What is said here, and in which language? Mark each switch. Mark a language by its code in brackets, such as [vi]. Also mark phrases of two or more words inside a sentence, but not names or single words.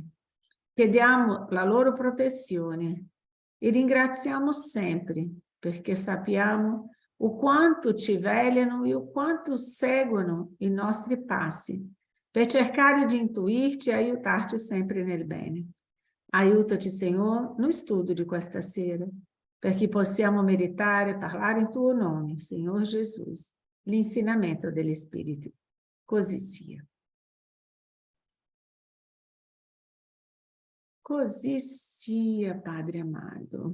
[it] Chiediamo la loro protezione e ringraziamo sempre perché sappiamo o quanto ci vegliano e o quanto seguono i nostri passi per cercare di intuirci e aiutarci sempre nel bene. Aiutaci, [pt] Senhor, no estudo de [it] questa sera, perché possiamo meditare e parlare in tuo nome, [pt] Senhor Jesus, [it] l'insegnamento degli Spiriti. Così sia. Così sia, Padre amado.